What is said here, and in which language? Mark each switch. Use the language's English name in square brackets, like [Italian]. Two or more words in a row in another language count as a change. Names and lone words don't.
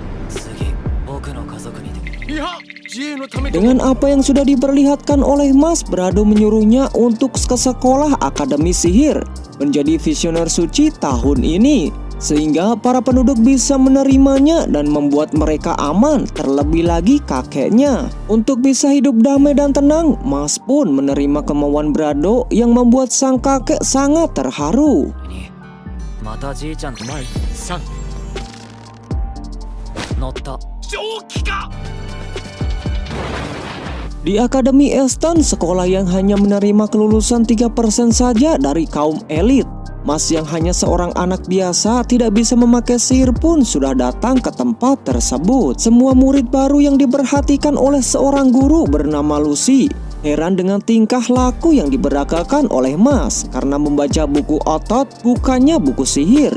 [Indonesian] Dengan apa yang sudah diperlihatkan oleh Mas, Brado menyuruhnya untuk ke sekolah akademi sihir menjadi visioner suci tahun ini, sehingga para penduduk bisa menerimanya dan membuat mereka aman, terlebih lagi kakeknya. Untuk bisa hidup damai dan tenang, Mas pun menerima kemauan Brado yang membuat sang kakek sangat terharu. [Japanese] またじいちゃんと前3乗った蒸気か。 [Indonesian] Di Akademi Eston, sekolah yang hanya menerima kelulusan 3% saja dari kaum elit. Mas yang hanya seorang anak biasa tidak bisa memakai sihir pun sudah datang ke tempat tersebut. Semua murid baru yang diperhatikan oleh seorang guru bernama Lucy heran dengan tingkah laku yang diberagakan oleh Mas karena membaca buku otot bukannya buku sihir.